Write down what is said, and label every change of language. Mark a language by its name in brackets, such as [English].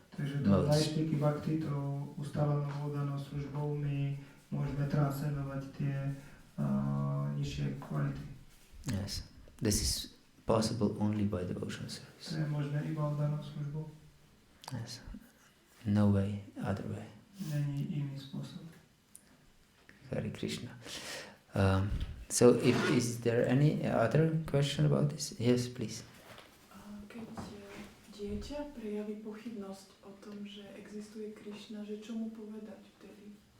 [Slovak] Takže to naishtiky bhakti, to ustálenú vodanou službou my môžeme transcendovať tie nižšie kvality. [English] Yes, this is possible only by devotional service. [Slovak] To je možné iba oddanou službou. [English] Yes, no way, other way. [Slovak] Není iný spôsob. [English] Hare Krishna. So, is there any other question about this? Yes, please. [Slovak] Keď dieťa prejaví pochybnosť o tom, že existuje Krišna, že čo mu povedať vtedy?